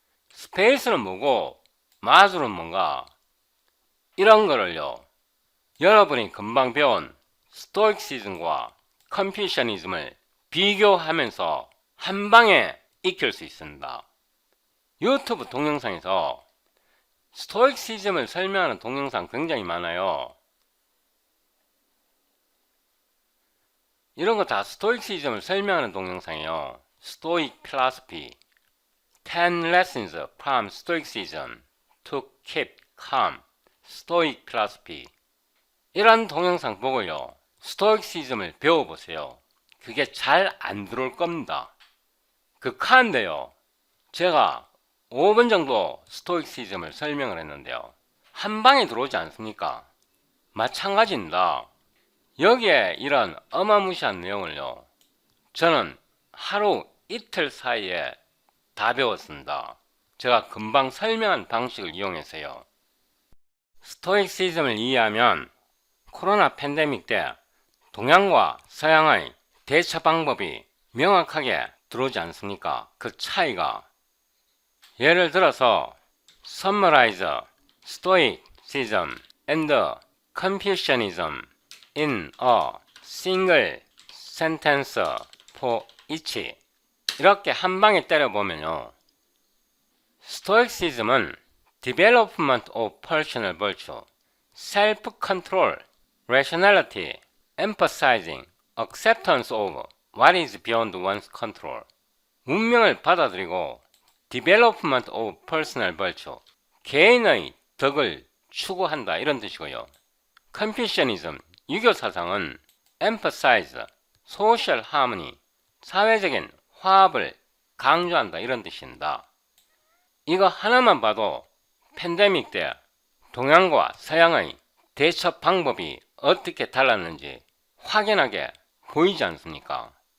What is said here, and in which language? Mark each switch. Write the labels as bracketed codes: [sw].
[ko] 스페이스는 뭐고 마술은 뭔가, 이런 거를요 여러분이 금방 배운 스토이시즘과 컨퓨셔니즘을 비교하면서 한 방에 익힐 수 있습니다. 유튜브 동영상에서 스토이시즘을 설명하는 동영상 굉장히 많아요. 이런 거 다 스토이시즘을 설명하는 동영상이에요. 스토익 필로소피 [en] 10 lessons from stoicism to keep calm. [ko] 스토익 필로소피, 이런 동영상 보고요 스토이시즘을 배워보세요. 그게 잘 안 들어올 겁니다. 극한데요, 제가 5분 정도 스토이시즘을 설명을 했는데요, 한 방에 들어오지 않습니까? 마찬가지입니다. 여기에 이런 어마무시한 내용을요 저는 하루 이틀 사이에 다 배웠습니다. 제가 금방 설명한 방식을 이용해서요. 스토이시즘을 이해하면 코로나 팬데믹 때 동양과 서양의 대처 방법이 명확하게 들어오지 않습니까? 그 차이가, 예를 들어서 [en] summarize stoicism and confucianism in a single sentence for each, [ko] 이렇게 한 방에 때려보면요, 스토이시즘은 [en] development of personal virtue, self-control, rationality, emphasizing acceptance of what is beyond one's control, [ko] 운명을 받아들이고 [en] development of personal virtue, [ko] 개인의 덕을 추구한다, 이런 뜻이고요. 컨퓨셔니즘, 유교 사상은 [en] emphasize, social harmony, [ko] 사회적인 화합을 강조한다, 이런 뜻입니다. 이거 하나만 봐도 팬데믹 때 동양과 서양의 대처 방법이 어떻게 달랐는지 확연하게 보이지 않습니까?